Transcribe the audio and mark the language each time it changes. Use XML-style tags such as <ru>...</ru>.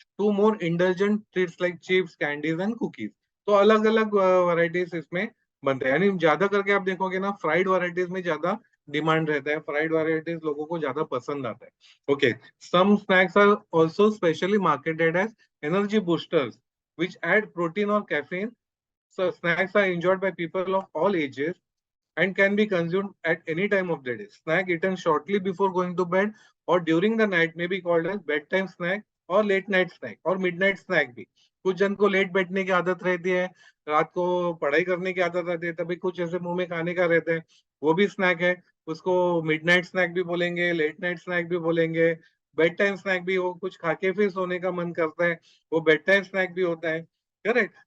<en>To more indulgent treats like chips, candies and cookies.</en> <hi>तो अलग अलग वैरायटीज इसमें बनते हैं। यानी ज्यादा करके आप देखोगे ना, फ्राइड वैरायटीज में ज्यादा डिमांड रहता है, फ्राइड वैरायटीज लोगों को ज्यादा पसंद आता है।</hi> <en>Okay, some snacks are also specially marketed as energy boosters which add protein or caffeine. So snacks are enjoyed by people of all ages and can be consumed at any time of the day. Snack eaten shortly before going to bed or during the night may be called as bedtime snack or late night snack or midnight snack</en> <hi>भी। कुछ जन को late बैठने की आदत रहती है, रात को पढ़ाई करने की आदत रहती है, तभी कुछ ऐसे मुंह में खाने का रहता है, वो भी स्नैक है। उसको मिडनाइट स्नैक भी बोलेंगे, लेट नाइट स्नैक भी बोलेंगे, बेड टाइम स्नैक भी। वो कुछ खा के फिर सोने का मन करता है, वो बेड टाइम स्नैक भी होता है। करेक्ट।</hi>